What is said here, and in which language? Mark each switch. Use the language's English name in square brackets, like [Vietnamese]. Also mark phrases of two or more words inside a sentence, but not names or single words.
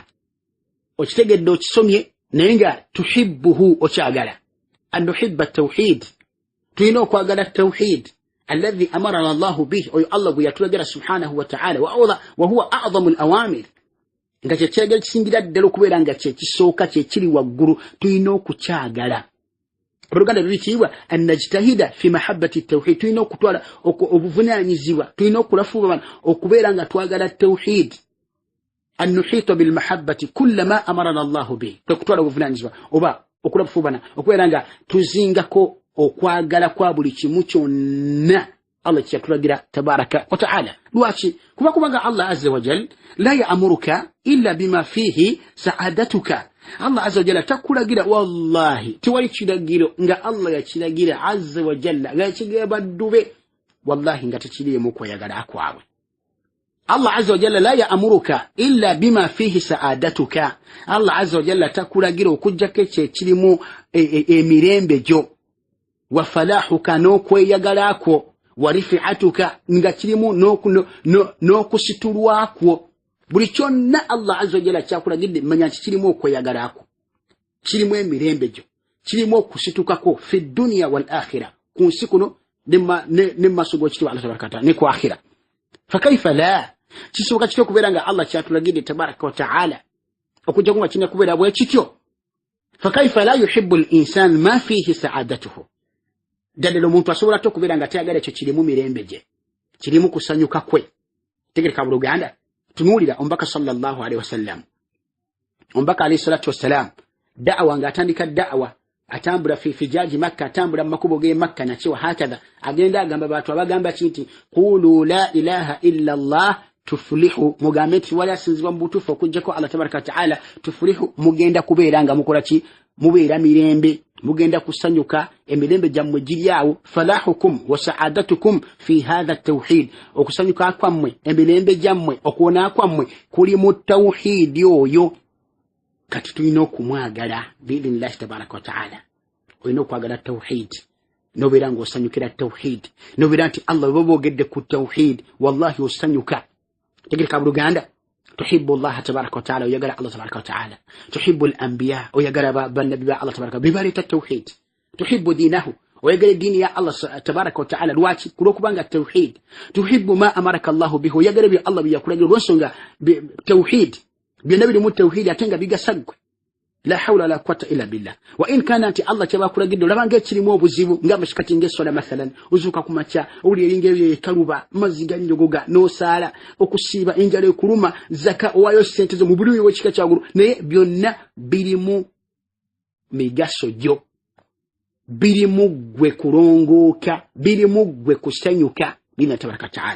[Ganda] Okitegedde okisomye naye nga tuhibbuhu okyagala. [Arabic] أن نحب التوحيد [Ganda] tulina okwagala [Arabic] التوحيد الذي أمرنا الله به [Ganda] oyo Allah gwe yatulagira [Arabic] سبحانه وتعالى وهو أعظم الأوامر [Ganda] nga kyekiragiro kisingira ddala okubeera nga kyekisooka kyekiri waggulu tulina okukyagala. Oluganda lubikibwa [Arabic] أن نجتهد في محبة التوحيد [Ganda] tulina okutwala obuvunaanyizibwa tulina okulafuba okubeera nga twagala tawhid [Arabic] أن نحيط بالمحبة كل ما أمرنا الله به [Ganda] okutwala obuvunaanyizibwa oba okulafubana okubeera nga tuzingako okwagala kwa buli kimu kyonna Allah kyatulagira [Arabic] تبارك وتعالى. [Ganda] Lwaki? [Arabic] kubanga الله عز وجل لا يأمرك إلا بما فيه سعادتك. [Ganda] Allah [Arabic] عز وجل [Ganda] takulagira wallahi tiwali kiragiro nga Allah yakiragira [Arabic] عز وجل [Ganda] gakigeba ddube wallahi nga tekirimu kweyagala kwabwe. [Arabic] الله عز وجل لا يأمرك إلا بما فيه سعادتك. [Ganda] Allah [Arabic] عز وجل [Ganda] takulagira okujjako ekirimu emirembe gyo [Arabic] وفلاحك [Ganda] n'okweyagalako [Arabic] ورفعتك [Ganda] nga kirimu n'okusitulwako. Buli kyonna Allah [Arabic] عز وجل [Ganda] kyakulagidde manya nti kirimu okweyagalako kirimu emirembe gyo kirimu okusitukako [Arabic] في الدنيا والآخرة [Ganda] ku nsi kuno ne maaso g'ekitiibwa Allah [Arabic] تبارك وتعالى [Ganda] ne ku akhira. [Arabic] فكيف لا [Ganda] kisoboka kityo okubeera nga Allah kyatulagidde [Arabic] تبارك وتعالى [Ganda] okujja nga kirina kubeera bwe kityo. [Arabic] فكيف لا يحب الإنسان ما فيه سعادته. [Ganda] Ddala omuntu asobola ate okubeera nga tayagala ekyo kirimu mirembe gye kirimu kusanyuka kwe. Tegereka mu Luganda tunuulira omubaka [Arabic] صلى الله عليه وسلم [Ganda] omubaka [Arabic] عليه الصلاة والسلام [Ganda] da'wa nga atandika da'wa atambula [Arabic] في فجاج مكة [Ganda] atambula mu makubo ge Makka nakyo hakadha agenda agamba abantu abagamba kinti [Arabic] قولوا لا إله إلا الله تفلحوا [Ganda] mugambe nti wala asinzibwa mu butuufu okujjako Allah [Arabic] تبارك وتعالى تفلحوا [Ganda] mugenda kubeera nga mukola ki mubeera mirembe mugenda kusanyuka emirembe gyammwe giryawo. [Arabic] فلاحكم وسعادتكم في هذا التوحيد [Ganda] okusanyuka kwammwe emirembe gyammwe okuwona kwammwe kuli mu tawhid oyo. Kati tulina okumwagala [Arabic] بإذن الله تبارك وتعالى. [Ganda] Olina okwagala tawhid nobeera ng'osanyukira tawhid nobeera nti Allah bwe boogedde ku tawhid wallahi osanyuka. Tegereka mu Luganda [Arabic] تحب الله تبارك وتعالى [Ganda] oyagala Allah [Arabic] تبارك وتعالى. تحب الأنبياء [Ganda] oyagala bannabi ba Allah tabaraka bibaleta tawhid. [Arabic] تحب دينه [Ganda] oyagala dini ya Allah [Arabic] تبارك وتعالى. [Ganda] Lwaki? Kulokubanga tawhid. [Arabic] تحب ما أمرك الله به [Ganda] oyagala bi Allah biyakulagira lwensonga tawhid byonna biri mu tawhid ate nga bigasagwe. [Arabic] لا حول ولا قوة إلا بالله. وإن كان [Ganda] anti Allah kyabakulagidde olabanga ekirimu obuzibu ng'amashikati ng'essola mathalan ozuuka ku makya owuli eringa ebyo ekaluba amazzi gannyogoga n'osaala okusiiba enjala ekuluma zaka owaayo ssente zo mu buli w'ekika kyagulu naye byonna birimu migaso gyo birimu gwe kulongooka birimu gwe kusanyuka bina [Arabic] تبارك تعالى.